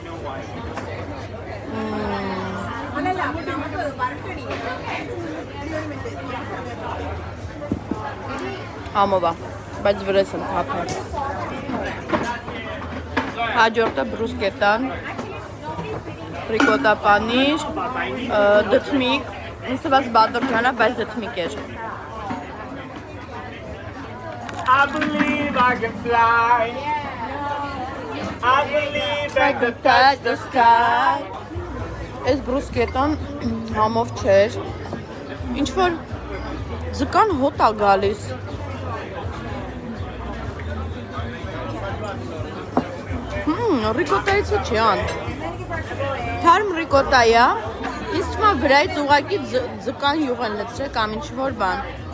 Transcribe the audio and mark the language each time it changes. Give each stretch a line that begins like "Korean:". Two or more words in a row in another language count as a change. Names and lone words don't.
Armenian: Համով է, բայց վրես եմ թափել։ Հաջորդը բրուսկետան, ռիկոտա պանիր, դթմիկ, ինձ թվաց բադորջան է, բայց դթմիկ էր։
English: I believe I can fly. I believe I can touch the sky.
Armenian: Այս բրուսկետան համով չէր, ինչ-որ ձկան հոտ է գալիս։ Ռիկոտայից չի ան։ Թարմ ռիկոտա է, ինձ թվում է վրայից ուղղակի ձկան յուղ են լցրել կամ ինչ-որ բան։